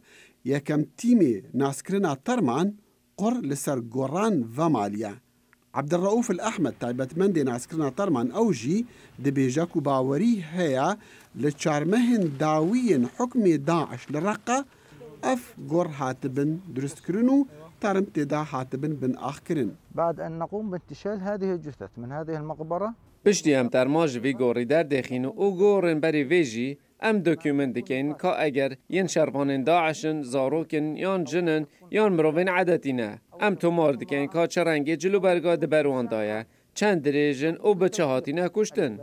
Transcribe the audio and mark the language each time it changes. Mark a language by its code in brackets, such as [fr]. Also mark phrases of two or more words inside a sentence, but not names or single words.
[ku] Yekem tîmê naskirina terman qur li ser goran ve maliye. Abdurrauf el-Ahmed taybetmendê naskirina terman ew jî dibêje ku bawerî heye li çarmehên dawiyên hukmê Daeş li Reqa ev gor hatibin durustkirin û term têda hatibin binaxkirin. [ar] بعد أن نقوم بانتشال هذه الجثث من هذه المقبرة. [ku] پشتی em terma ji vê gorî derdexîn û gorên berê vê jî em dokûment dikin ka eger yên şervanên Daişin, zarokên yan jinin yan mirovên edetî ne. Em tomar dikin ka çi rengê cilûberga di ber wan da ye, çend dirêjin û bi çi hatîne kuştin.